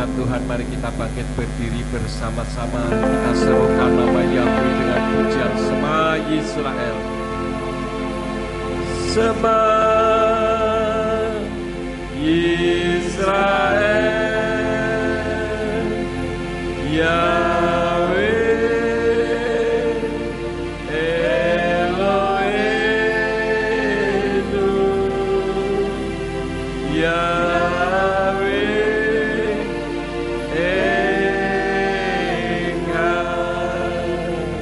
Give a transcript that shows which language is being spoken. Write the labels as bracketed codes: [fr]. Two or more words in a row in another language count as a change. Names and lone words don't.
[id] Tuhan, mari kita bangkit berdiri bersama-sama. Kita serukan nama Yahweh dengan pujian [he] שמע ישראל. שמע ישראל, יהוה אלוהינו, יהוה אחד.